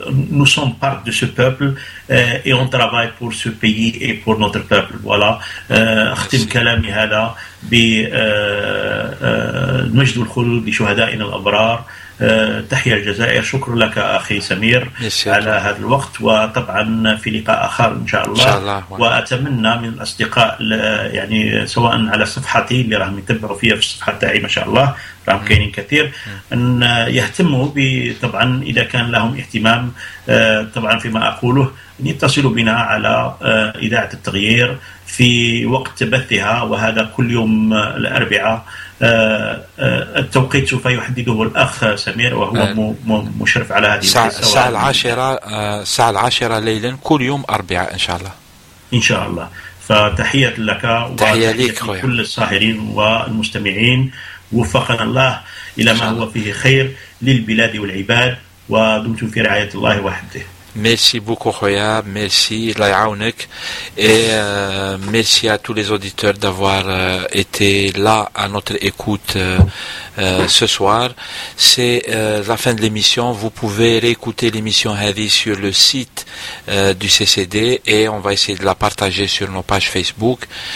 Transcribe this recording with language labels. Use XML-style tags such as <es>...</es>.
<fr>Nous sommes part de ce peuple et on travaille pour ce pays et pour notre peuple. Voilà.</fr> <ar>أختم كلامي هذا بمجد الخلود لشهدائنا الأبرار. تحيا الجزائر. شكر لك أخي سمير على هذا الوقت، وطبعا في لقاء آخر إن شاء الله. وأتمنى من الأصدقاء يعني سواء على صفحتي اللي راهم يتبعوا فيها في الصفحة تاعي ما شاء الله راهم كاينين كثير، أن يهتموا طبعا إذا كان لهم اهتمام طبعا فيما أقوله، أن يتصلوا بنا على إذاعة التغيير في وقت بثها، وهذا كل يوم الأربعاء التوقيت سوف يحدده الأخ سمير وهو مشرف على هذه الساعة العاشرة الساعة العاشرة ليلا كل يوم أربعاء إن شاء الله. إن شاء الله. فتحية لك وتحية لك كل الساهرين والمستمعين، وفقنا الله إلى ما هو فيه خير للبلاد والعباد، ودمتم في رعاية الله وحده.</ar> <fr>Merci beaucoup, Khoya. Merci, Laïaounek. Et merci à tous les auditeurs d'avoir été là à notre écoute ce soir. C'est la fin de l'émission. Vous pouvez réécouter l'émission Heavy sur le site du CCD, et on va essayer de la partager sur nos pages Facebook.</fr>